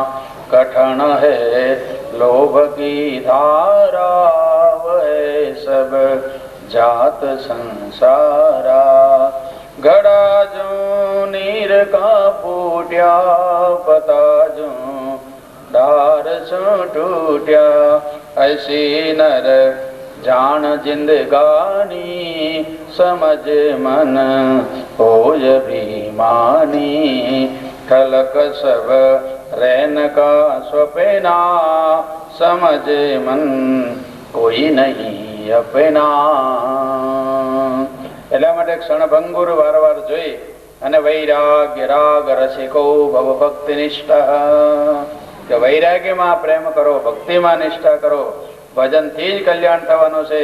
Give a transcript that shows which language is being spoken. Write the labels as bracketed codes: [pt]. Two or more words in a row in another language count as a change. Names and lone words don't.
[hi] कठिन है लोभ की धारा बहे सब जात संसारा. घड़ा जो नीर का फूट्या पत्ता जो डार सो टूट्या. ऐसी नर जान जिंदगानी समझ मन होय अभिमानी. खलक सब रैन का स्वप्ना समझ मन कोई नहीं अपना. [gu] એટલા માટે ક્ષણભંગુર વારવાર જોઈ અને વૈરાગ્ય રાગ રસિકો ભવ ભક્તિ નિષ્ઠા. કે વૈરાગ્યમાં પ્રેમ કરો, ભક્તિમાં નિષ્ઠા કરો. ભજનથી જ કલ્યાણ થવાનું છે.